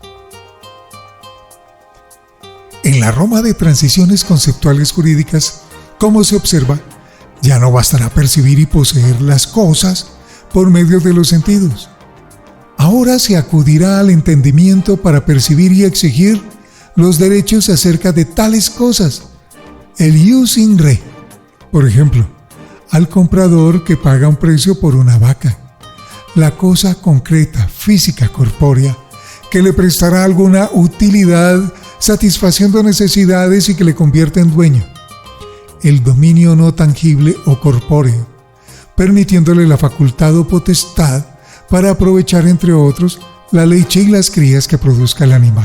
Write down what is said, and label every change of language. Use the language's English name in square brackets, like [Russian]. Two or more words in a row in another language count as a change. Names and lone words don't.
[Spanish] En la Roma de transiciones conceptuales jurídicas, como se observa, ya no bastará percibir y poseer las cosas por medio de los sentidos. Ahora se acudirá al entendimiento para percibir y exigir los derechos acerca de tales cosas. [Latin] El ius in re, [Spanish] por ejemplo, al comprador que paga un precio por una vaca, la cosa concreta, física, corpórea, que le prestará alguna utilidad satisfaciendo necesidades y que le convierte en dueño. El dominio no tangible o corpóreo, permitiéndole la facultad o potestad para aprovechar, entre otros, la leche y las crías que produzca el animal.